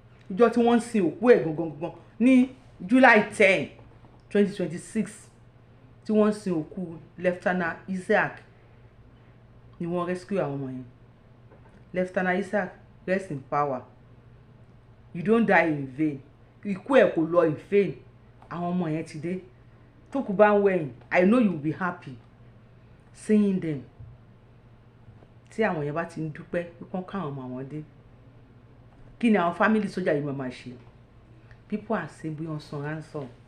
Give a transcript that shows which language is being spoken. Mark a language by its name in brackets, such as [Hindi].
[Yoruba] Ìjọ tí wọ́n ń sin òkú ẹ̀ gangan ní July 10, 2026 tí wọ́n ń sin òkú Lieutenant Isaac ni wọ́n rescue àwọn ọmọ yẹn. [English] Lieutenant Isaac rest in power. You don't die in vain. [Yoruba] Ikú ẹ̀ kò lọ [English] in vain. [Yoruba] Àwọn ọmọ yẹn ti dé. Tó kù bá ń wẹ̀yìn [English] I know you will be happy seeing them. [Yoruba] Tí àwọn yẹn bá ti ń dúpẹ́ pípọ́n káwọn ọmọ àwọn dé. Kí ni àwọn family sójà yìí máa ṣe? [English] People are saying [Yoruba] bí wọ́n san ransom.